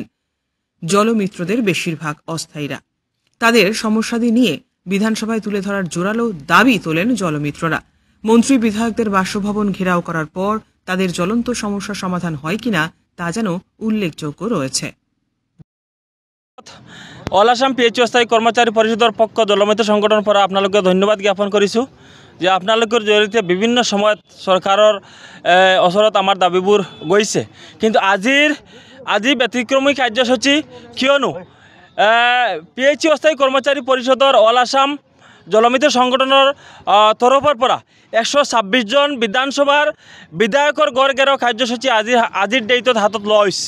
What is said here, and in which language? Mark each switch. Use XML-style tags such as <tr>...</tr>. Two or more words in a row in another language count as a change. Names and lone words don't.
<bn>জলমিত্রদের বেশিরভাগ অস্থায়ীরা, তাদের সমস্যাদি নিয়ে বিধানসভায় তুলে ধরার জোরালো দাবি তোলেন জলমিত্ররা। মন্ত্রী বিধায়কদের বাসভবন ঘেরাও করার পর তাদের জ্বলন্ত সমস্যা সমাধান হয় কিনা তা যেন উল্লেখযোগ্য রয়েছে।</bn> <as>অল আসাম PHU অস্থায়ী কর্মচাৰী পৰিষদৰ পক্ষ জলমিত্ৰ সংগঠনৰ পৰা আপোনালোকে ধন্যবাদ জ্ঞাপন কৰিছোঁ যে আপোনালোকৰ জৰিয়তে বিভিন্ন সময়ত চৰকাৰৰ ওচৰত আমাৰ দাবীবোৰ গৈছে, কিন্তু আজি ব্যতিক্ৰমী কাৰ্যসূচী, কিয়নো PHU অস্থায়ী কৰ্মচাৰী পৰিষদৰ অল আসাম জলমিত্ৰ সংগঠনৰ তৰফৰ পৰা 126 জন বিধানসভাৰ বিধায়কৰ গড় গেৰাও কাৰ্যসূচী আজিৰ ডেটত হাতত লোৱা হৈছে।</as>